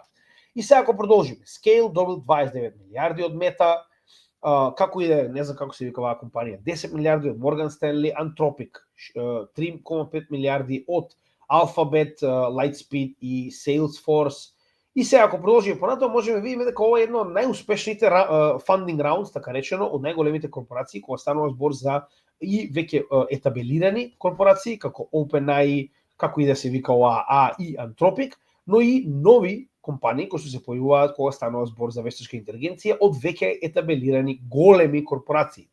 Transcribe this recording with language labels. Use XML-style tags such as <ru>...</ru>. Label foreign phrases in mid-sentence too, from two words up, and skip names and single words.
<mk>И сега ако продолжиме, Scale добил 29 милиарди од Мета, како иде, не знам како се вика оваа компанија, 10 милиарди од Morgan Stanley, Anthropic, 3,5 милиарди од Alphabet, Lightspeed и Salesforce. И сега ако продолжиме понатаму, можеме да видиме дека ова е едно од најуспешните</mk> <en>funding rounds,</en> <mk>така речено, од најголемите корпорации, кога станува збор за и веќе етабелирани корпорации, како OpenAI, како и да се вика ОАА и Anthropic, но и нови компании кои се појавуваат кога станува збор за вештачка интелигенција од веќе етабелирани големи корпорации.</mk>